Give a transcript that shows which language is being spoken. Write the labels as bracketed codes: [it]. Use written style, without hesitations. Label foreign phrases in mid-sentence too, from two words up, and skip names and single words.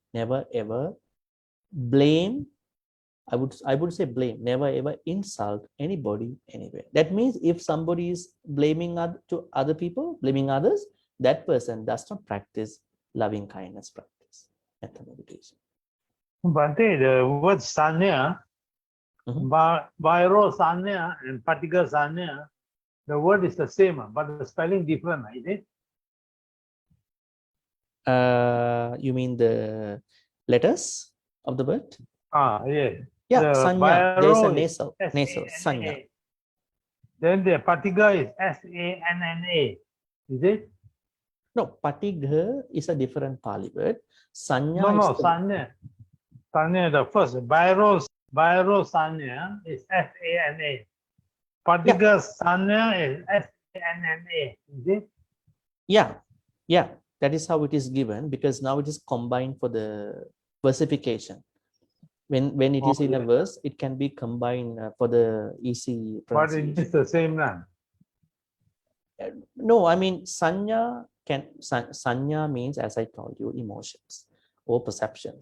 [en] Never ever blame. I would say blame. Never ever insult anybody anywhere. That means if somebody is blaming to other people, blaming others, that person does not practice loving kindness practice, metta meditation. Bhante, the word sanya, [pi] Vairo sanya [en] and [pi] Patika sanya, [en] the word is the same, but the spelling different, is it? You mean the letters of the word? Yes. Yeah, The sanya. There's a Vairo nasal, is sanya. Then the Patika is SANNA, is it? No, patigha is a different Pali word. Sanya No, is the, sanya. Sanya, the first. [pi] Vairo sanya [en] is SANA. [pi] Patika sanya [en] is SANNA, is it? yeah. That is how it is given because now it is combined for the versification. When it is in a verse, it can be combined for the easy pronunciation. But it is the same now. No, I mean sanya means, as I told you, emotions or perceptions.